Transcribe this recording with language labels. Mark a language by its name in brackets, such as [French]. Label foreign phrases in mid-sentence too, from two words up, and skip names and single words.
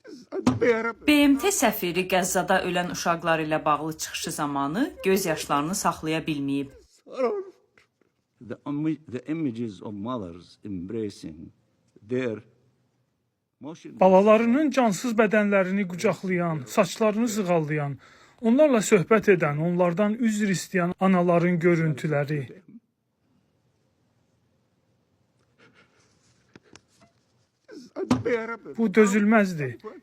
[Azerbaijani] BMT səfiri Qəzzada ölən uşaqlar ilə bağlı çıxışı zamanı göz yaşlarını saxlaya bilməyib. [English] The images of mothers embracing their [Azerbaijani] Balalarının cansız bədənlərini qucaqlayan, saçlarını sığallayan, onlarla söhbət edən, onlardan üzr istəyən anaların görüntüləri. Bu dözülməzdir.